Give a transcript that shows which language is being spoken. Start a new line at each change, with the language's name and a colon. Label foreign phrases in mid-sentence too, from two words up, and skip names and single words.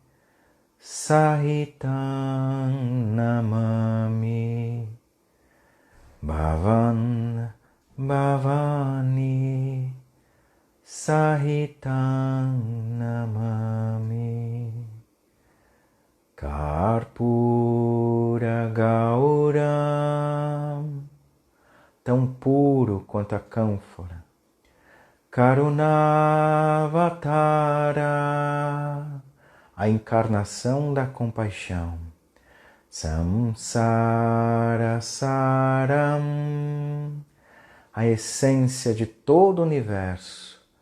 Sanskrit: सहितं नमामि भवं भवानी सहितं नमामि कर्पूर गौरं,
Portuguese: tão puro quanto a cânfora. Karunavatara, a encarnação da compaixão.
Sanskrit: संसार सारं,
Portuguese: a essência de todo o universo.